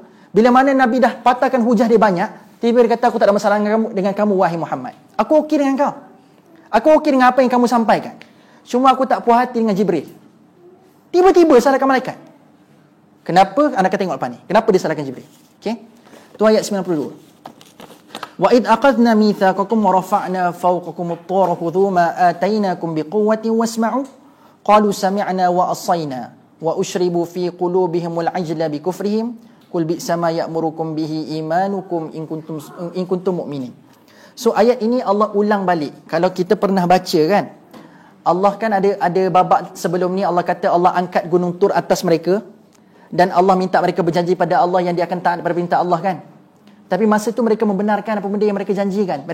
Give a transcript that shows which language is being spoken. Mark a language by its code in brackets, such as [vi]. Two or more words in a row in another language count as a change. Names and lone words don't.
[ms] Bila mana Nabi dah patahkan hujah dia banyak, tiba-tiba dia kata, aku tak ada masalah dengan kamu, wahai Muhammad. Aku okey dengan kau. Aku okey dengan apa yang kamu sampaikan. Cuma aku tak puas hati dengan Jibril. Tiba-tiba salahkan malaikat. Kenapa? Anda akan tengok lepas ni. Kenapa dia salahkan Jibril? Okey. Tu ayat 92. [ar] وإذ أخذنا ميثاقكم ورفعنا فوقكم الطور خذوا ما آتيناكم بقوة واسمعوا قالوا سمعنا وعصينا وأشربوا في قلوبهم العجل بكفرهم قل بئس ما يأمركم به إيمانكم إن كنتم مؤمنين. [ms] So ayat ini Allah ulang balik. Kalau kita pernah baca kan, Allah kan ada babak sebelum ni Allah kata Allah angkat gunung Tur atas mereka dan Allah minta mereka berjanji pada Allah yang dia akan taat pada perintah Allah kan. Tapi masa tu mereka membenarkan apa benda yang mereka janjikan.